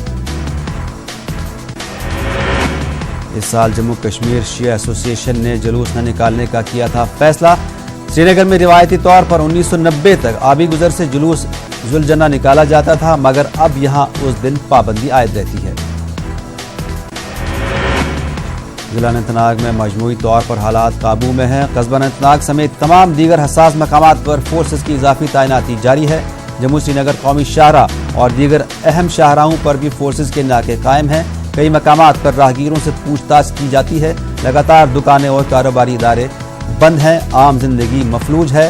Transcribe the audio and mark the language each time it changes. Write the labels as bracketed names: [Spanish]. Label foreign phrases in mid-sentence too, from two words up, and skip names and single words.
[Urdu] اس سال جموں کشمیر شیعہ ایسوسی ایشن نے جلوس نہ نکالنے کا کیا تھا فیصلہ۔ سری نگر میں روایتی طور پر 1990 تک آبی گزر سے جلوس ذوالجنہ نکالا جاتا تھا، مگر اب یہاں اس دن پابندی عائد رہتی ہے۔ ضلع اننت ناگ میں مجموعی طور پر حالات قابو میں ہیں۔ قصبہ اننت ناگ سمیت تمام دیگر حساس مقامات پر فورسز کی اضافی تعیناتی جاری ہے۔ جموں سری نگر قومی شاہراہ اور دیگر اہم شاہراہوں پر بھی فورسز کے ناکے قائم ہیں۔ کئی مقامات پر راہگیروں سے پوچھ تاچھ کی جاتی ہے۔ لگاتار دکانیں اور کاروباری ادارے بند ہیں، عام زندگی مفلوج ہے۔